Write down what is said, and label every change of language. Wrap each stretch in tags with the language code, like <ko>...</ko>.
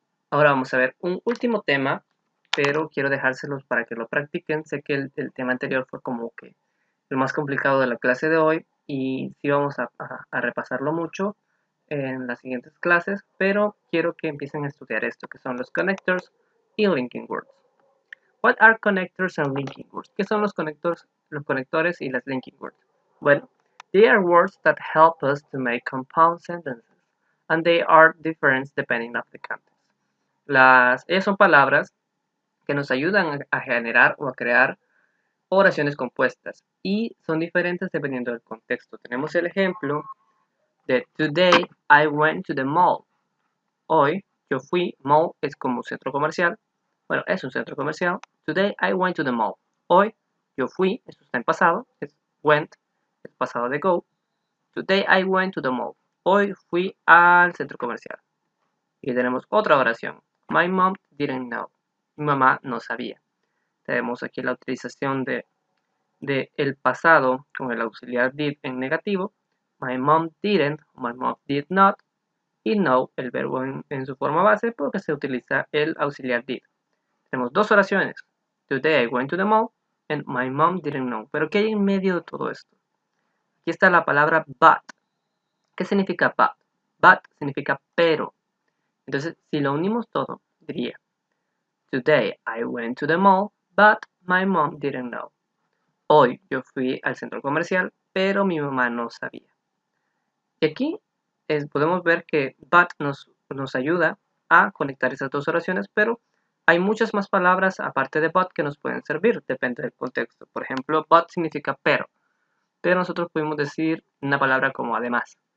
<es>Ahora vamos a ver un último tema, pero quiero dejárselos para que lo practiquen. Sé que el tema anterior fue como que el más complicado de la clase de hoy y sí vamos a repasarlo mucho en las siguientes clases, pero quiero que empiecen a estudiar esto, que son los connectors y linking words.</es> <en>What are connectors and linking words?</en> <es>¿Qué son los conectores y las linking words?</es> <en>Bueno, they are words that help us to make compound sentences, and they are different depending on the context.</en> <es>Ellas son palabras que nos ayudan a generar o a crear oraciones compuestas y son diferentes dependiendo del contexto. Tenemos el ejemplo de</es> <en>Today I went to the mall.</en> <es>Hoy yo fui, mall es como un centro comercial. Bueno, es un centro comercial.</es> <en>Today I went to the mall.</en> <es>Hoy yo fui, esto está en pasado, es went, es pasado de go.</es> <en>Today I went to the mall.</en> <es>Hoy fui al centro comercial. Y tenemos otra oración.</es> <en>My mom didn't know.</en> <es>Mi mamá no sabía. Tenemos aquí la utilización de el pasado con el auxiliar did en negativo.</es> <en>My mom didn't, my mom did not.</en> <es>Y know, el verbo en su forma base, porque se utiliza el auxiliar did. Tenemos dos oraciones.</es> <en>Today I went to the mall and my mom didn't know.</en> <es>Pero ¿qué hay en medio de todo esto? Aquí está la palabra but. ¿Qué significa but? But significa pero. Entonces, si lo unimos todo, diría</es> <en>Today I went to the mall, but my mom didn't know.</en> <es>Hoy yo fui al centro comercial, pero mi mamá no sabía. Y aquí podemos ver que but nos ayuda a conectar esas dos oraciones, pero hay muchas más palabras aparte de but que nos pueden servir, depende del contexto. Por ejemplo, but significa pero nosotros podemos decir una palabra como además.</es>